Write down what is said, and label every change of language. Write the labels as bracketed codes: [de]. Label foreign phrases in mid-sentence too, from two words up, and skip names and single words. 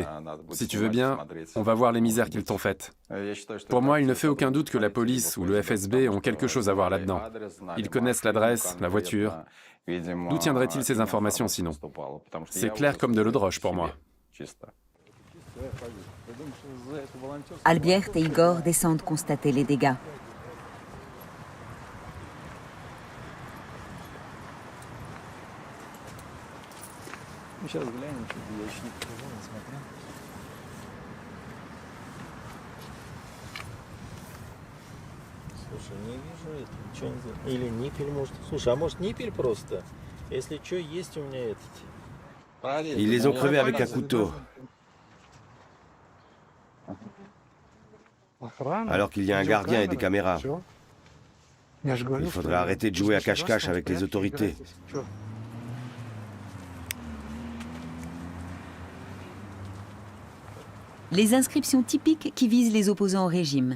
[fr] Si tu veux bien, on va voir les misères qu'ils t'ont faites. Pour moi, il ne fait aucun doute que la police ou le FSB ont quelque chose à voir là-dedans. Ils connaissent l'adresse, la voiture. D'où tiendraient-ils ces informations sinon? C'est clair comme de l'eau de roche pour moi. Albiert et Igor descendent constater les dégâts. [ru] Слушай, не вижу это, ничего не знаю. Или ниппель может. Слушай, а может ниппель просто? Если что, есть у меня этот. [fr] Ils les ont crevés avec un couteau. Alors qu'il y a un gardien et des caméras. Il faudrait arrêter de jouer à cache-cache avec les autorités. Les inscriptions typiques qui visent les opposants au régime.